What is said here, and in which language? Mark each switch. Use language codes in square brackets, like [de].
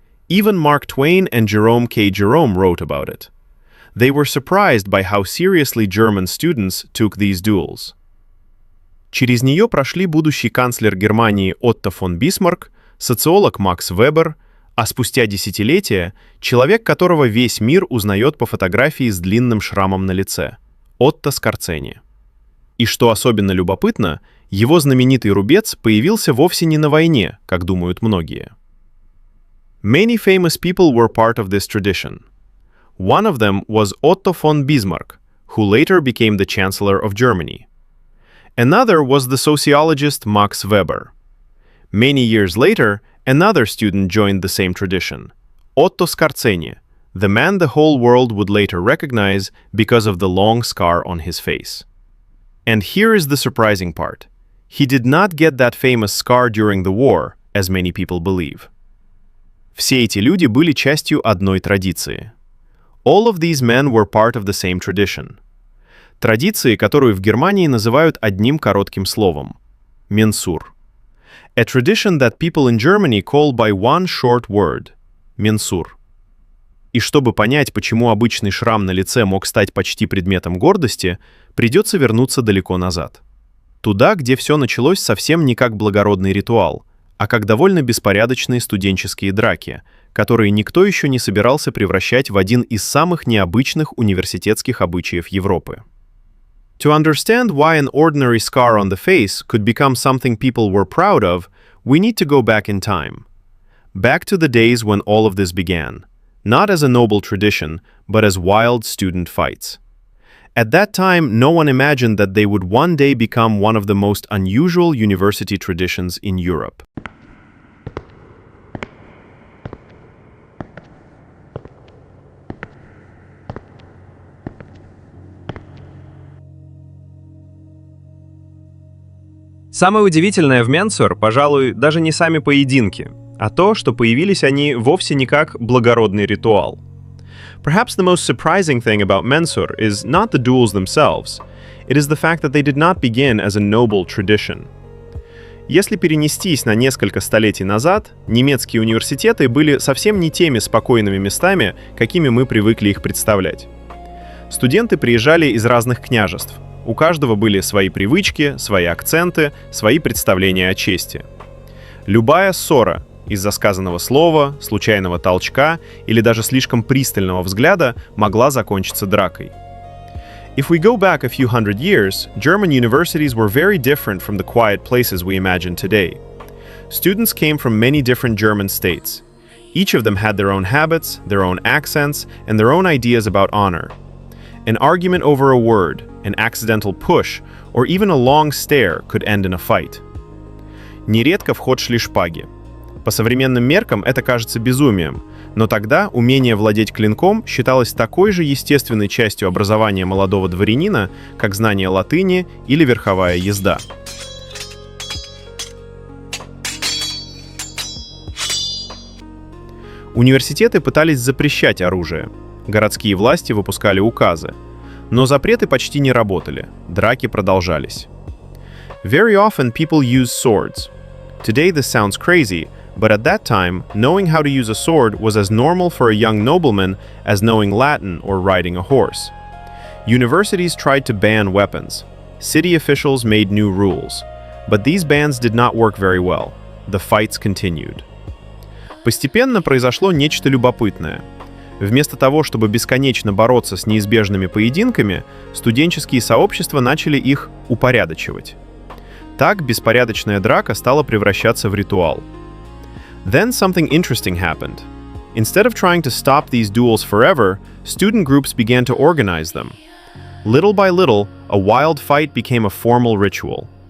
[en] Even Mark Twain and Jerome K. Jerome wrote about it. They were surprised by how seriously German students took these duels. [ru] Через нее прошли будущий канцлер Германии Отто фон Бисмарк, социолог Макс Вебер, а спустя десятилетия человек, которого весь мир узнает по фотографии с длинным шрамом на лице – Отто Скорцени. И что особенно любопытно, его знаменитый рубец появился вовсе не на войне, как думают многие. [en] Many famous people were part of this tradition. One of them was Otto von Bismarck, who later became the Chancellor of Germany. Another was the sociologist Max Weber. Many years later, another student joined the same tradition, Otto Scarseni, the man the whole world would later recognize because of the long scar on his face. And here is the surprising part. He did not get that famous scar during the war, as many people believe. [ru] Все эти люди были частью одной традиции. [en] All of these men were part of the same tradition. [ru] Традиции, которую в Германии называют одним коротким словом – менсур. [en] A tradition that people in Germany call by one short word – менсур. [ru] И чтобы понять, почему обычный шрам на лице мог стать почти предметом гордости, придется вернуться далеко назад. Туда, где все началось совсем не как благородный ритуал, а как довольно беспорядочные студенческие драки, которые никто еще не собирался превращать в один из самых необычных университетских обычаев Европы. [en] To understand why an ordinary scar on the face could become something people were proud of, we need to go back in time. Back to the days when all of this began, not as a noble tradition, but as wild student fights. At that time, no one imagined that they would one day become one of the most unusual university traditions in Europe. [ru] Самое удивительное в Менсур, пожалуй, даже не сами поединки, а то, что появились они вовсе не как благородный ритуал. [en] Perhaps the most surprising thing about Mensur is not the duels themselves. It is the fact that they did not begin as a noble tradition. [ru] Если перенестись на несколько столетий назад, немецкие университеты были совсем не теми спокойными местами, какими мы привыкли их представлять. Студенты приезжали из разных княжеств. У каждого были свои привычки, свои акценты, свои представления о чести. Любая ссора из-за сказанного слова, случайного толчка или даже слишком пристального взгляда могла закончиться дракой. [en] If we go back a few hundred years, German universities were very different from the quiet places we imagine today. Students came from many different German states. Each of them had their own habits, their own accents, and their own ideas about honor. An argument over a word, an accidental push, or even a long stare could end in a fight. [ru] Нередко в ход шли шпаги. По современным меркам это кажется безумием, но тогда умение владеть клинком считалось такой же естественной частью образования молодого дворянина, как знание латыни или верховая езда. Университеты пытались запрещать оружие. Городские власти выпускали указы. Но запреты почти не работали, драки продолжались. [en] Very often people use swords. Today this sounds crazy, but at that time, knowing how to use a sword was as normal for a young nobleman as knowing Latin or riding a horse. Universities tried to ban weapons. City officials made new rules. But these bans did not work very well. The fights continued. [ru] Постепенно произошло нечто любопытное. Вместо того, чтобы бесконечно бороться с неизбежными поединками, студенческие сообщества начали их упорядочивать. Так беспорядочная драка стала превращаться в ритуал. [en] Then something interesting happened. Instead of trying to stop these duels forever, student groups began to organize them. Little by little, a wild fight became a formal ritual.